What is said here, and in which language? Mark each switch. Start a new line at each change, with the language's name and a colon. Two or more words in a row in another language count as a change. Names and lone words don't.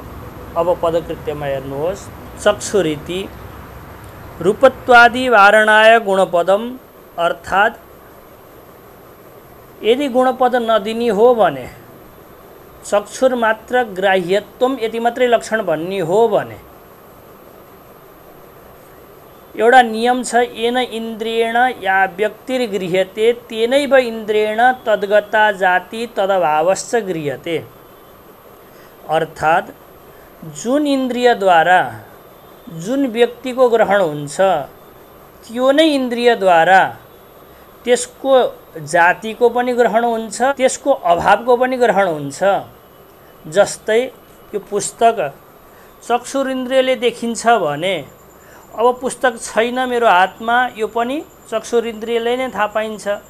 Nepali: अब पदकृत्यमा हेर्नुहोस्,
Sanskrit: चक्षुरीति रूपत्वादि वारणाय गुणपदम,
Nepali: अर्थात् यदि गुणपद नदिनी हो भने
Sanskrit: चक्षुर मात्र ग्राह्यत्वम
Nepali: यति मात्रै लक्षण भन्ने हो भने एउटा नियम छ,
Sanskrit: येन इन्द्रियेण या व्यक्तिर्गृह्यते तेनैव इन्द्रियेण तद्गता जाति तदभावश्च गृह्यते।
Nepali: अर्थात् जुन इन्द्रियद्वारा जुन व्यक्तिको ग्रहण हुन्छ त्यो नै इन्द्रियद्वारा त्यसको जातिको पनि ग्रहण हुन्छ, त्यसको अभावको पनि ग्रहण हुन्छ। जस्तै यो पुस्तक चक्षुर इन्द्रियले देखिन्छ भने अब पुस्तक छैन मेरो हातमा, यो पनि चक्षुर इन्द्रियले नै थाहा पाइन्छ।